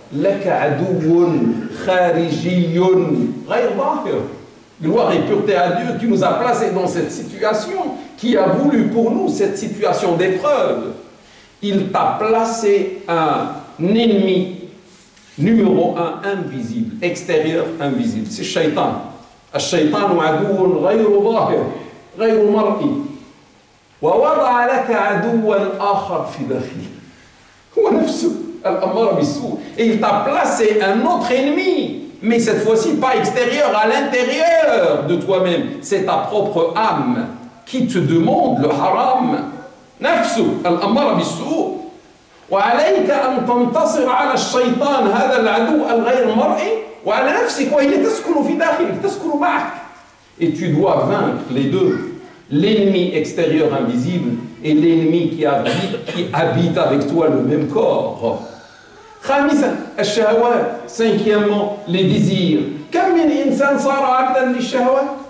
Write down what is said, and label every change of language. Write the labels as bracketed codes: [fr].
[ar] Laka aduwun kharijiyun ghayr zahir. [fr] Gloire et pureté à Dieu qui nous a placés dans cette situation, qui a voulu pour nous cette situation d'épreuve. Il t'a placé un ennemi numéro un, invisible, extérieur, invisible. C'est shaitan. [ar] الشيطان عدو غير ظاهر غير مرئي ووضع لك عدوا آخر في داخلك هو نفسه الأمر بالسوء. [fr] Et il t'a placé un autre ennemi, mais cette fois-ci pas extérieur, à l'intérieur de toi-même. C'est ta propre âme qui te demande le haram. [ar] نفسه الأمر بالسوء. وعليك أن تنتصر على الشيطان هذا العدو الغير مرئي وعلى نفسك وهي تسكن في داخلك تسكن معك. [fr] Et tu dois vaincre les deux, l'ennemi extérieur invisible et l'ennemi qui habite avec toi le même corps. [ar] خامسا الشهوات. [fr] Cinquièmement, les désirs. [ar] كم من إنسان صار عبدا للشهوات.